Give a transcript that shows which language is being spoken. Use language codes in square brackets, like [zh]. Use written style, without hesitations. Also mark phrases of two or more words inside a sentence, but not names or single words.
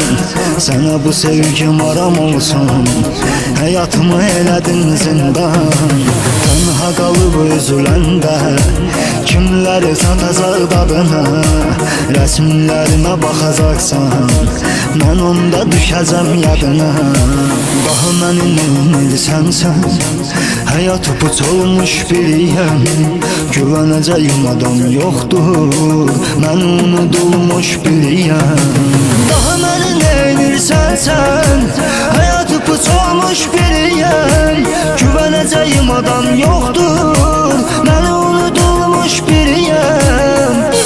[tr] Sana bu sevgim aram olsun, [az] hayatımı elədin zindan. Tenha qalıb üzüləndə, kimləri satacaq dadına? Rəsmlərimə baxacaqsan, mən onda düşəcəm yadına. Daha mənim ümid sənsən, [tr] hayat upuç olmuş biriyim. Güveneceğim adam yoktur, ben unutulmuş biriyim. Daha beni neynirsen sen, hayat upuç olmuş biriyim. Güveneceğim adam yoktur, ben unutulmuş biriyim.